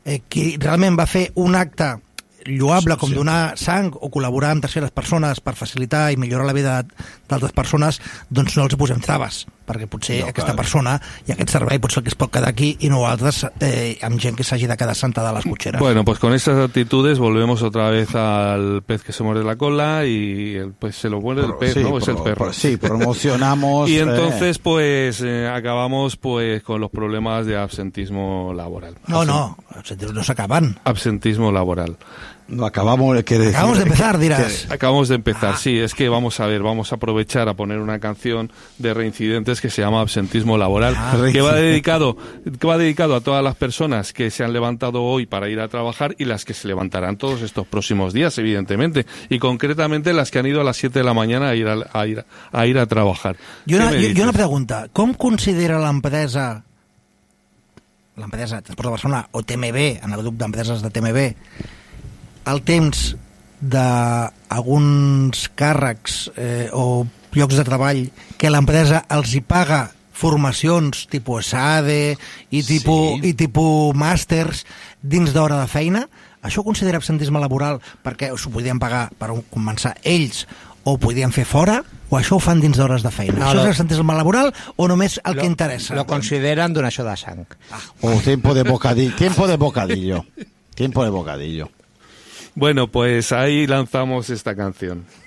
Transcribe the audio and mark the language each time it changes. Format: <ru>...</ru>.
<ca>qui realment va fer un acte lloable com donar sang o col·laborar amb terceres persones per facilitar i millorar la vida d'altres persones, doncs no els posem traves, perquè potser no, aquesta persona i aquest servei potser que es pot quedar aquí, i nosaltres amb gent que s'hagi de quedar santa de les cotxeres.</ca> <es>Bueno, pues con estas actitudes volvemos otra vez al pez que se muerde la cola, y el pez se lo muerde, pero, el pez, sí, ¿no? Es el perro. Sí, promocionamos. Y entonces pues acabamos pues con los problemas de absentismo laboral. No, absentismo no se acaban. Absentismo laboral. No, acabamos, quiere decir, acabamos de empezar, dirás. Acabamos de empezar, sí. Es que vamos a ver, vamos a aprovechar a poner una canción de Reincidentes que se llama Absentismo Laboral, que va dedicado a todas las personas que se han levantado hoy para ir a trabajar y las que se levantarán todos estos próximos días, evidentemente. Y concretamente las que han ido a las 7 de la mañana a ir a trabajar. Yo una pregunta.</es> <ca>¿Com considera l'empresa... l'empresa Transport de Barcelona o TMB, en el grup d'empreses de TMB, el temps d'alguns càrrecs o llocs de treball que l'empresa els hi paga formacions tipus SADE i tipus, sí, i tipus màsters dins d'hora de feina? Això ho considera absentisme laboral perquè s'ho podien pagar per començar ells o ho podien fer fora? O això ho fan dins d'hores de feina? No, això és absentisme laboral o només el que interessa? Lo consideren donació de sang.</ca> <es>Ah. O tiempo de bocadillo. Tiempo de bocadillo. Tiempo de bocadillo. Bueno, pues ahí lanzamos esta canción.</es>